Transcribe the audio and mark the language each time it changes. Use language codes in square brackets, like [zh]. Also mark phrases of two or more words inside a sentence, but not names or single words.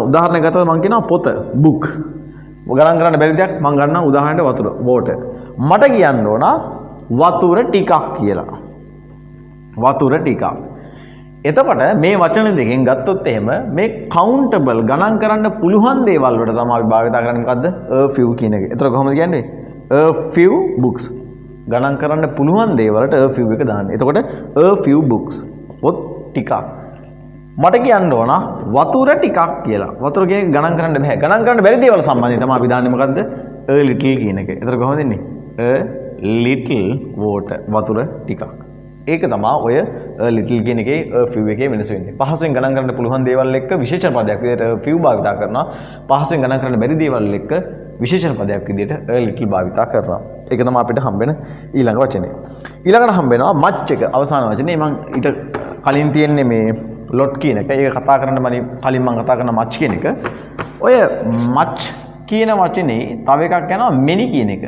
[si] උදාහරණයක් ගත්තොත් මම කියනවා පොත book. ගණන් කරන්න බැරි දෙයක් මම ගන්නවා උදාහරණයක් වතුර water. මට කියන්න ඕන වතුර ටිකක් කියලා. වතුර ටිකක්. එතකොට මේ වචන දෙකෙන් ගත්තොත් එහෙම මේ countable ගණන් කරන්න පුළුවන් දේවල් වලට තමයි අපි භාවිත කරන්නේ මොකද්ද? [en] a few [si] කියන එක. එතකොට කොහොමද කියන්නේ? [en] a few books. [si] ගණන් කරන්න පුළුවන් දේවල්ට [en] a few [si] එක දාන්න. එතකොට [en] a few books. [si] පොත් ටිකක්. මට කියන්න ඕන වතුර ටිකක් කියලා. වතුර කියන එක ගණන් කරන්න බෑ. ගණන් කරන්න බැරි දේවල් සම්බන්ධයෙන් තමයි අපි දාන්නේ මොකද්ද? [en] a little [si] කියන එක. එතකොට කොහොමද ඉන්නේ? [en] a little water. [si] වතුර ටිකක්. ඒක තමයි ඔය little කියන එකේ [en] a few [si] එකේ වෙනස වෙන්නේ. පහසෙන් ගණන් කරන්න පුළුවන් දේවල් එක්ක විශේෂණ පදයක් විදිහට [en] a few [si] භාවිත කරනවා. පහසෙන් ගණන් කරන්න බැරි දේවල් එක්ක විශේෂණ පදයක් විදිහට [en] a little [si] භාවිත කරනවා. ඒක තමයි අපිට හම්බෙන ඊළඟ වචනේ. ඊළඟට හම්බෙනවා much එක අවසාන වචනේ. මම ඊට කලින් තියෙන්නේ මේ lot කියන එක. ඒක කතා කරන්න කලින් මම කතා කරන much කියන එක. ඔය much කියන වචනේ තව එකක් යනවා many කියන එක.